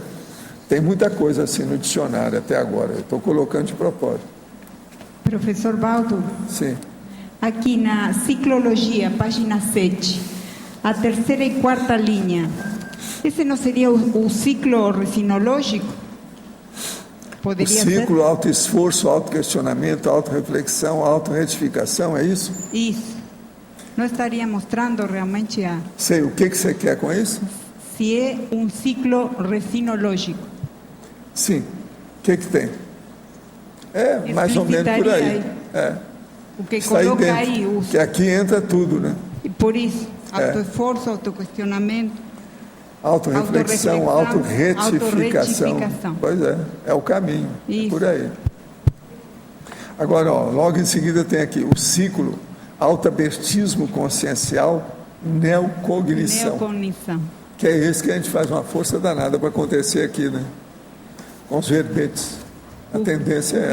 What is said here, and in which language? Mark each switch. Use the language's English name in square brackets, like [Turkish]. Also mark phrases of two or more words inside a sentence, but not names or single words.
[Portuguese] Tem muita coisa assim no dicionário até agora, eu estou colocando de propósito. Professor Valdo? Sim. Aqui na ciclologia, página 7, a terceira e quarta linha, esse não seria o ciclo resinológico? Poderia o ciclo, ser? Autoesforço, autoquestionamento, autorreflexão, autorretificação, é isso? Isso. Não estaria mostrando realmente a... Sei, o que você quer com isso? Se é um ciclo resinológico. Sim. O que tem? Mais ou menos por aí. O que está coloca aí, aí que aqui entra tudo, né? E por isso, autoesforço, autoquestionamento, autorreflexão, autorretificação. Pois é o caminho, por aí. Agora, logo em seguida tem aqui o ciclo autoabertismo consciencial, neocognição. Que é esse que a gente faz uma força danada para acontecer aqui, né? Com os verbetes. A tendência é essa.